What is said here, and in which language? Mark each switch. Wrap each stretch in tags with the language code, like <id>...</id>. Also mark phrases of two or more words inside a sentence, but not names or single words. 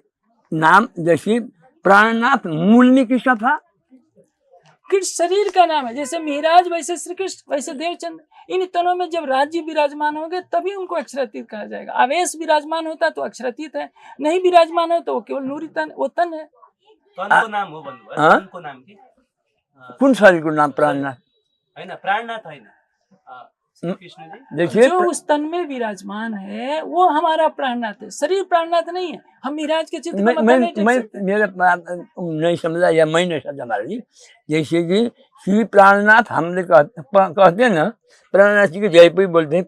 <hi>नाम जैसे प्राणनाथ मूल में किसका था? कृष्ण शरीर का नाम है, जैसे मिहिराज वैसे श्री कृष्ण वैसे देवचंद। इन तनों में जब राज्य विराजमान होंगे तभी उनको अक्षरातीत कहा जाएगा। आवेश विराजमान होता तो अक्षरातीत है, नहीं विराजमान हो तो वो केवल नूरी तन, वो तन है।</hi> <ne>तनको नाम हो भन्नुभयो, तनको नाम के कुन शरीर को नाम प्राणनाथ हैन, प्राणनाथ हैन, कृष्ण जी</ne> <hi>देखिए जो उस तन में विराजमान है वो हमारा प्राणनाथ है, शरीर प्राणनाथ नहीं है। हम मिहिराज के चित्र को मतलब नहीं टेक सकते। मेरे नहीं समझा या मैं नहीं समझा महाराज जी। जैसे कि श्री प्राणनाथ हमने कहते हैं ना, प्राणनाथ जी के जयपुरी बोलते हैं।</hi>